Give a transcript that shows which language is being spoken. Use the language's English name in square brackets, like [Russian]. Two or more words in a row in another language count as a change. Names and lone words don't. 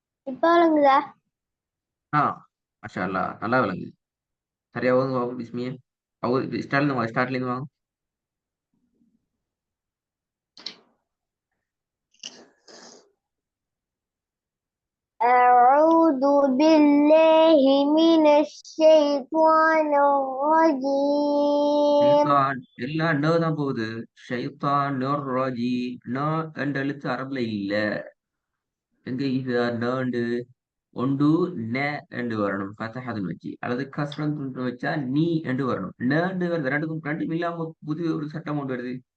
[Tamil] இப்ப விளங்குதா? ஆ [Arabic] ما شاء الله [Tamil] நல்லா விளங்குது. சரியா ஓதுங்க பாப்போம் பிஸ்மிய. ஸ்டார்ட்ல வாங்க, ஸ்டார்ட்ல இருந்து வாங்க. [Arabic] أعوذ بالله من الشيطان الرجيم. [Tamil] ஷைத்தான் எல்லாம் ந தான் போகுது. [Arabic] شيطان نر راجي [Tamil] ந என்ற எழுத்து அரபுல இல்ல. எங்க இது நண்டு ஒன்று ந என்று வரணும் ஃபதஹத்துன் வச்சு, அல்லது கஸ்ரன் வச்சா நீ என்று வரணும். நண்டு வருது, ரெண்டுக்கும் ரெண்டும் இல்லாம புதிய ஒரு சட்டம் கொண்டு வருது.